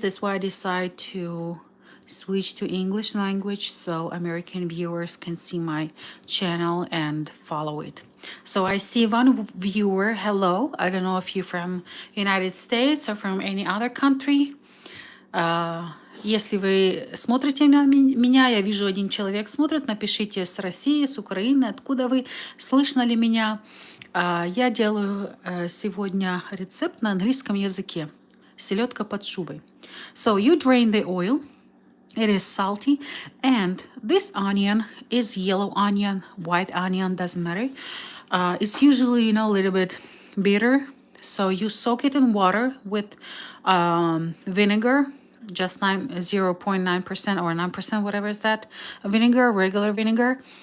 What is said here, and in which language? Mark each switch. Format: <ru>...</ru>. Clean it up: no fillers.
<en>That's why I decided to switch to English language so American viewers can see my channel and follow it. So I see one viewer. Hello. I don't know if you're from United States or from any other country.</en> <ru>Если вы смотрите меня, я вижу, один человек смотрит, напишите с России, с Украины, откуда вы, слышно ли меня. Я делаю сегодня рецепт на английском языке.</ru> <en>Селедка под шубой. So you drain the oil. It is salty, and this onion is yellow onion, white onion, doesn't matter. It's usually, a little bit bitter. So you soak it in water with vinegar, just 0.9% or 9%, whatever is that, vinegar, regular vinegar.</en>